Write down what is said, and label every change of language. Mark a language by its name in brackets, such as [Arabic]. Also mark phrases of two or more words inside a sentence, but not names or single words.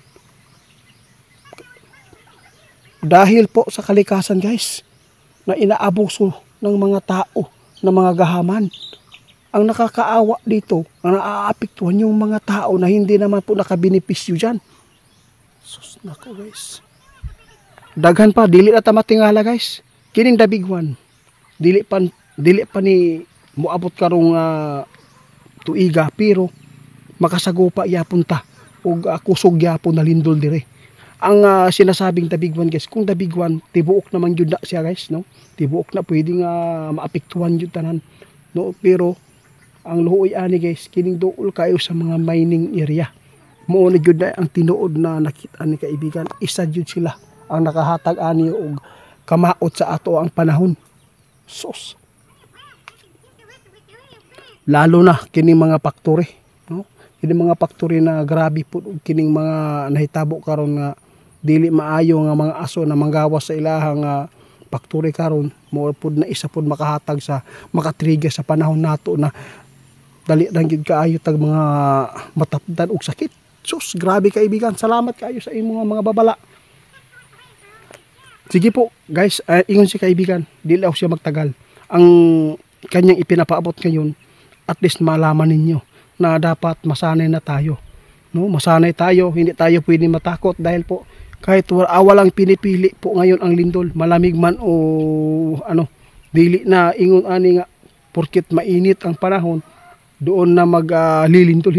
[Filipino] Dahil po sa kalikasan guys, na inaabuso ng mga tao, ng mga gahaman. Ang nakakaawa dito, ang naaapektuhan yung mga tao na hindi naman po nakabenepisyo dyan. [Cebuano] Sus, nako guys. Daghan pa, dili na tamatingala guys. Kining [English] the big one. [Cebuano] Dili pa ni muabot karong tuiga, pero makasagupa yapon ta ug kusog yapon na lindol dire. Ang sinasabing [English] the big one [Cebuano] guys, kung [English] the big one [Cebuano] tibuok naman gyud na siya guys, no? Tibuok na pwedeng maapektuhan gyud tanan, no? Pero ang luoy ani guys, kining duol kayo sa mga [English] mining area. [Cebuano] Mao na gyud na ang tinuod na nakita ni kaibigan, isa gyud sila ang nakahatag ani og kamaot sa ato ang panahon. Sus. Lalo na kining mga factory, no? Kining mga factory na grabe pud og kining mga nahitabo karon nga dili maayo nga mga aso na manggawas sa ilahang factory karon, mo pud na isa pud makahatag sa makatrigger sa panahon nato na dali lang gyud kaayo tag mga matapdan og sakit. Sus, grabe kaibigan. Salamat kayo sa imong mga babala. Sige po, guys, ingon si kaibigan, dili ako siya magtagal. [Filipino] Ang kanyang ipinapaabot ngayon, [English] at least [Filipino] malaman ninyo na dapat masanay na tayo. No, masanay tayo, hindi tayo pwedeng matakot dahil po kahit walang pinipili po ngayon ang lindol, malamig man o ano, [Cebuano] dili na ingon ani nga porket mainit ang panahon doon na maglilindol.